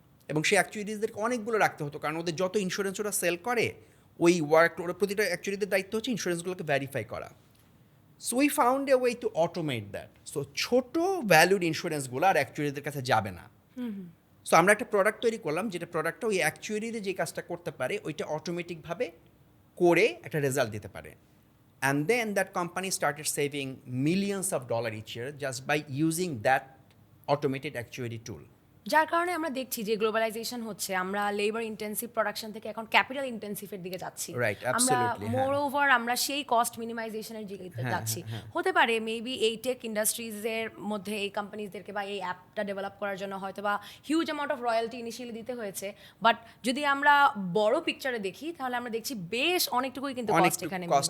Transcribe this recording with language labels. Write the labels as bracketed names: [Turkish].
[Bangla] এবং সেই অ্যাকচুয়ারিজদেরকে অনেকগুলো রাখতে হতো, কারণ ওদের যত ইন্স্যুরেন্স ওরা সেল করে, ওই ওরা প্রতিটা অ্যাকচুয়ারিদের দায়িত্ব হচ্ছে ইন্স্যুরেন্সগুলোকে ভেরিফাই করা। [English] So we found a way to automate that. [Bangla] So ছোটো ভ্যালুড ইন্স্যুরেন্সগুলো আর অ্যাকচুয়ারিদের কাছে যাবে না। সো আমরা একটা প্রোডাক্ট তৈরি করলাম, যেটা প্রোডাক্টটা ওই অ্যাকচুয়ারিতে যে কাজটা করতে পারে ওইটা অটোমেটিকভাবে করে একটা রেজাল্ট দিতে পারে। [English] And then that company started saving millions of dollars each year just by using that automated actuary tool. [Bangla] যার কারণে আমরা দেখছি যে গ্লোবালাইজেশন হচ্ছে, আমরা লেবার ইন্টেন্সিভ প্রোডাকশন থেকে এখন ক্যাপিটাল ইন্টেন্সিভের দিকে যাচ্ছি। [English] Right, [Bangla] আমরা [English] absolutely, [Bangla] মোর ওভার আমরা সেই কস্ট মিনিমাইজেশনের দিকে যাচ্ছি। হতে পারে মেবি এই টেক ইন্ডাস্ট্রিজের মধ্যে এই কোম্পানিজদেরকে বা এই অ্যাপটা ডেভেলপ করার জন্য হয়তো বা [English] huge amount of royalty [Bangla] initially দিতে হয়েছে, বাট যদি আমরা বড় পিকচারে দেখি তাহলে আমরা দেখছি বেশ অনেকটুকুই কিন্তু কস্ট এখানে